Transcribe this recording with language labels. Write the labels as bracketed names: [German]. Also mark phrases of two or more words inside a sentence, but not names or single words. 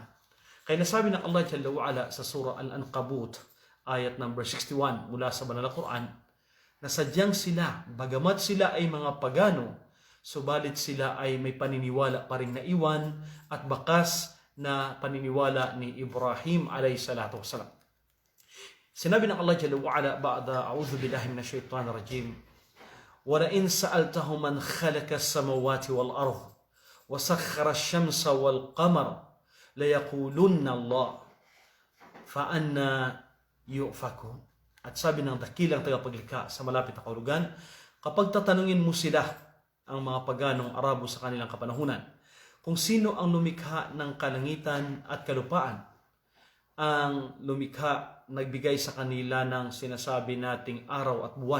[Filipino] Kaya nasabi ng [Arabic] الله جل وعلا [Filipino] sa surah Al-Ankabut, ayat number 61 mula sa banal na Quran, na sadyang sila, bagamat sila ay mga pagano, subalit sila ay may paniniwala pa rin na iwan at bakas na paniniwala ni Ibrahim [Arabic] عليه الصلاة والسلام. [Filipino] Sinabi ng [Arabic] الله جل وعلا بعد أعوذ بالله من الشيطان الرجيم, وَلَئِنْ سَأَلْتَهُمْ مَنْ خَلَقَ السَّمَوَاتِ وَالْأَرْضِ وَسَخَّرَ الشَّمْسَ وَالْقَمَرَ لَيَقُولُنَّ اللَّهُ فَأَنَّى يُؤْفَكُونَ. [Filipino] At sabi ng dakilang tagapaglikha sa malapit na kahulugan, kapag tatanungin mo sila, ang mga paganong Arabo sa kanilang kapanahunan, kung sino ang lumikha ng kalangitan at kalupaan, ang lumikha nagbigay sa kanila ng sinasabi nating araw at buwan.